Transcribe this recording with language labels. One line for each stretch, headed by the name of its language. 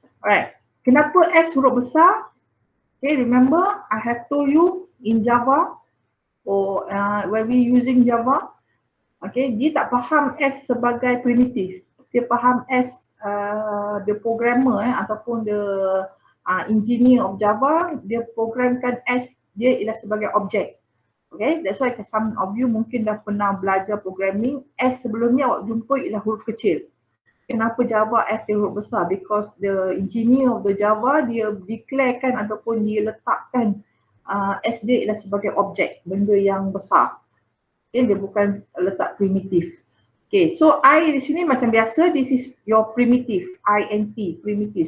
English: Alright,
Malay: kenapa S huruf besar?
English: Okay, remember I have told you in Java or when we using Java, okay,
Malay: dia tak faham S sebagai primitif. Dia faham S the programmer ataupun
English: the engineer of Java,
Malay: dia programkan S dia ialah sebagai objek.
English: Okay, that's why some of you
Malay: mungkin dah pernah belajar programming. S sebelum ni awak jumpa ialah huruf kecil. Kenapa Java S dia huruf besar?
English: Because the engineer of the Java
Malay: dia declarekan ataupun dia letakkan S dia ialah sebagai objek, benda yang besar. Okay, dia bukan letak primitif. Okay, so I di sini macam biasa,
English: this is your primitive,
Malay: int, primitive.